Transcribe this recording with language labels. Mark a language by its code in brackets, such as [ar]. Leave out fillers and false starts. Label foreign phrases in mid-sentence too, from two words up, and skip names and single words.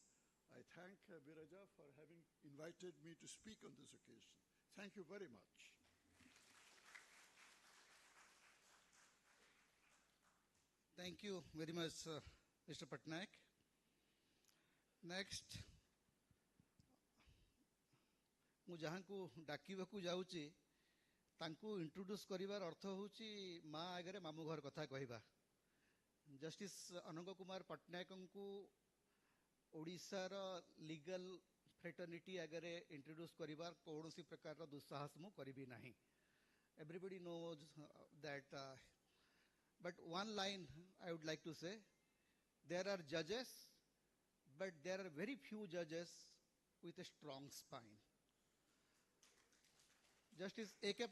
[en] I thank BIRAJA for having invited me to speak on this occasion. Thank you very much. Thank you very much, Mr. Patnaik. Next, [or] ମୁଁ ଯାହାଙ୍କୁ ଡାକିବାକୁ ଯାଉଛି ତାଙ୍କୁ ଇଣ୍ଟ୍ରୋଡ୍ୟୁସ୍ କରିବାର ଅର୍ଥ ହେଉଛି ମା ଆଗରେ ମାମୁଁ ଘର କଥା କହିବା। ଜଷ୍ଟିସ୍ ଅନଙ୍ଗ କୁମାର ପଟ୍ଟନାୟକଙ୍କୁ ଓଡ଼ିଶାର [en] legal fraternity [or] ଆଗରେ ଇଣ୍ଟ୍ରୋଡ୍ୟୁସ୍ କରିବାର କୌଣସି ପ୍ରକାରର ଦୁଃସାହସ ମୁଁ କରିବି ନାହିଁ। [en] Everybody knows that, but one line I would like to say, there are judges, but there are very few judges with a strong spine. Justice A.K.